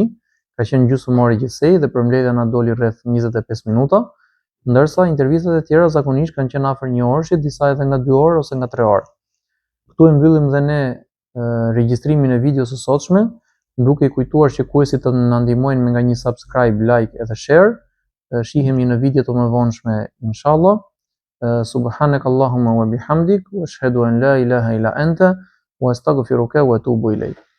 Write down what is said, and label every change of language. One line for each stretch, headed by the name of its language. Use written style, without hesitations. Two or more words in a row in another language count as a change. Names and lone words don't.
Albanian: Ka qenë gjysmëore gjithsej dhe përmbledhja na doli rreth 25 minuta, ndërsa intervistat e tjera zakonisht kanë qenë afër 1 orë, disa edhe nga 2 orë ose nga 3 orë. Këtu e mbyllim dhe ne regjistrimin e videos së sotshme, duke i kujtuar shikuesit të na ndihmojnë me nga një subscribe, like edhe share. Shihemi në video të mëvonshme inshallah.
Arabic: سبحانك اللهم وبحمدك وأشهد أن لا إله إلا أنت وأستغفرك وأتوب إليك.